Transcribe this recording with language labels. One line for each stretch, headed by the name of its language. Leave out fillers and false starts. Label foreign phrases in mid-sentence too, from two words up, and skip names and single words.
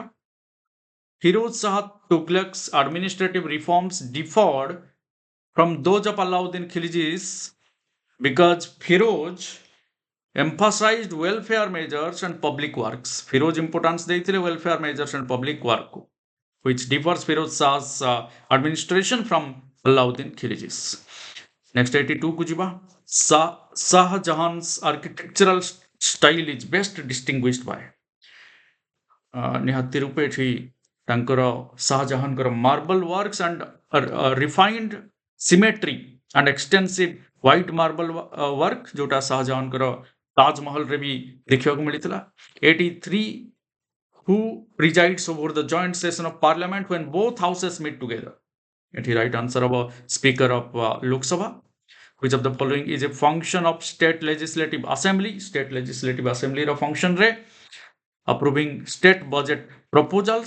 English: Firoz Shah Tughlaq's administrative reforms differed from those of Alauddin Khilji's because Firoz emphasized welfare measures and public works. Firoz importance
Odia: ଦେଇଥିଲେ
English: welfare measures and public work, which differs Firoz Shah's administration from Alauddin Khilji's. Next 82
Odia: କୁ ଯିବା.
English: Shah Jahan's architectural style is best distinguished by
Odia: ନିହାତି ରୂପେ ଏଠି ତାଙ୍କର ଶାହଜାହାନଙ୍କର
English: marble works and refined symmetry and extensive white marble work
Odia: ଯୋଉଟା ଶାହଜାହାନଙ୍କର ତାଜମହଲରେ ବି ଦେଖିବାକୁ ମିଳିଥିଲା।
English: 83 who presides over the joint session of parliament when both houses meet together? ଏଠି right answer of speaker of Lok Sabha. Which of the following is a function of state legislative assembly? State legislative assembly ର function ରେ approving state budget proposals.